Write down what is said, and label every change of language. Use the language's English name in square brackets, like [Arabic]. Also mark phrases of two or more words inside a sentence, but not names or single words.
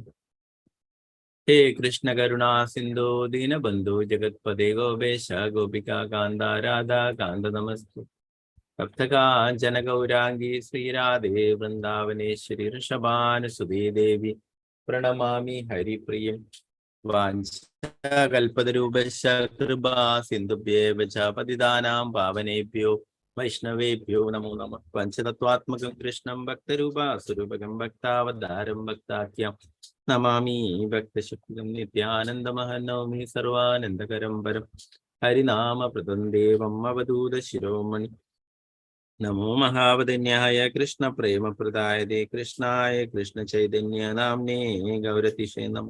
[Sanskrit] ഹേ കൃഷ്ണ കരുണാ സിന്ധോ ദീനബന്ധു ജഗത്പദേ ഗോപേശ ഗോപികാ കാന്ത രാധാ കാന്ത നമസ്തു. സപ്തകാഞ്ചന ഗൗരാംഗീ ശ്രീരാധേ വൃന്ദാവനേശ്വരി ഋഷഭാനുസുതേ ദേവി പ്രണമാമി ഹരിപ്രിയം. വാഞ്ചകൽപതരൂപശ്ച കൃപാ സിന്ധുഭ്യേവ ച പതിതാനാം പാവനേഭ്യോ വൈഷ്ണവേഭ്യോ നമോ നമഃ. പഞ്ചതത്വാത്മകം കൃഷ്ണം ഭക്തരൂപാസുരൂപകം ഭക്താവതാരം ഭക്താഖ്യം നമാമി ഭക്തശക്തികം നിത്യാനന്ദമഹനൗമി സർവാനന്ദകരം പരം ഹരിനാമപ്രദം ദേവം അവധൂത ശിരോമണി. നമോ മഹാവദന്യായ കൃഷ്ണ പ്രേമപ്രദായതേ കൃഷ്ണായ കൃഷ്ണ ചൈതന്യ നാമ്നേ ഗൗരതിഷേ നമഃ.